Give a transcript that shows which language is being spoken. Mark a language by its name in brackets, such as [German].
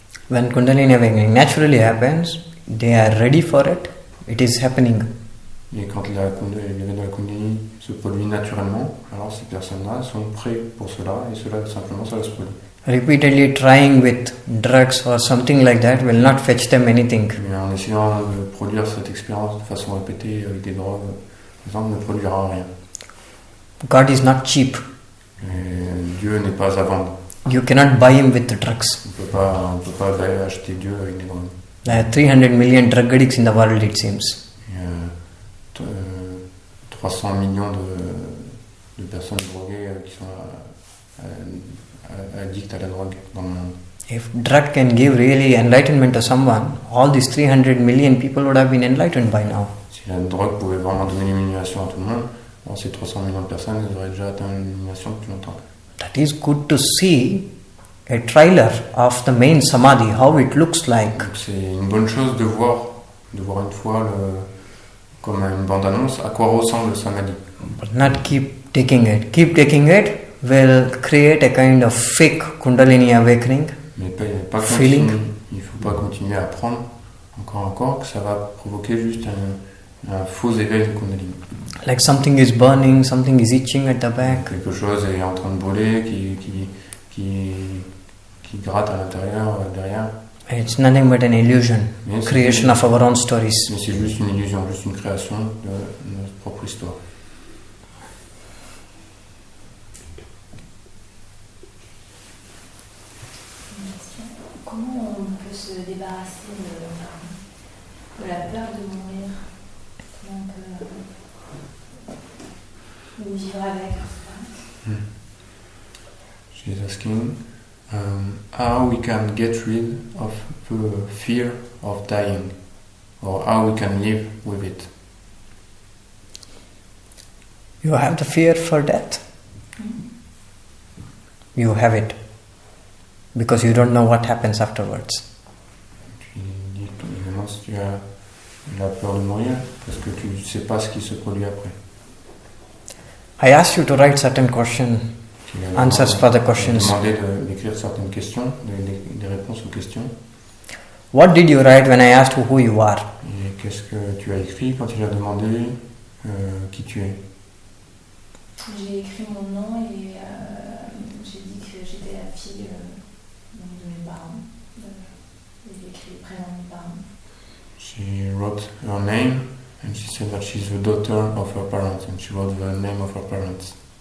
[English] When kundalini awakening naturally happens, they are ready for it. It is happening. [French] Et quand l'éveil de la kundalini se produit naturellement, alors ces personnes-là sont prêtes pour cela, et cela simplement ça se produit. [English] Repeatedly trying with drugs or something like that will not fetch them anything. [French] Mais en essayant de produire cette expérience de façon répétée avec des drogues, par exemple, ne produira rien. [English] God is not cheap. [French] Et Dieu n'est pas à vendre. [English] You cannot buy him with the drugs. [French] On peut pas acheter Dieu avec des drogues. [English] There are 300 million drug addicts in the world, it seems. [French] Il y a 300 millions de personnes droguées qui sont addictes à la drogue dans le monde. [English] If drug can give really enlightenment to someone, all these 300 million people would have been enlightened by now. [French] Si la drogue pouvait vraiment donner l'illumination à tout le monde, alors ces 300 millions de personnes elles auraient déjà atteint l'illumination depuis longtemps. [English] That is good to see a trailer of the main samadhi, how it looks like. [French] Donc c'est une bonne chose de voir une fois comme une bande-annonce à quoi ressemble le samadhi. [English] But not keep taking it. Keep taking it will create a kind of fake kundalini awakening. [French] Mais pas [English] Feeling. [French] il ne faut pas continuer à prendre encore que ça va provoquer juste un faux éveil de kundalini. [English] Like something is burning, something is itching at the back. [French] Quelque chose est en train de brûler, qui gratte à l'intérieur, derrière. [English] It's nothing but an illusion, [French] Mais [English] creation of our own stories. [French] Mais c'est juste une illusion, juste une création de notre propre histoire. Comment on peut se débarrasser de la peur de mourir? Comment on peut vivre avec? [English] She's asking how we can get rid of the fear of dying, or how we can live with it. You have the fear for death. You have it. Because you don't know what happens afterwards. [French] Tu demandes si tu as la peur de mourir parce que tu ne sais pas ce qui se produit après. [English] I asked you to write certain questions, answers for the questions. [French] Je t'ai demandé d'écrire certaines questions, des réponses aux questions. [English] What did you write when I asked who you are? [French] Et qu'est-ce que tu as écrit quand il a demandé qui tu es? J'ai écrit mon nom et j'ai dit que j'étais la fille de mes parents. J'ai écrit le prénom de mes parents. [English] She wrote her name and she said that she's the daughter of her parents and she wrote the name of her parents.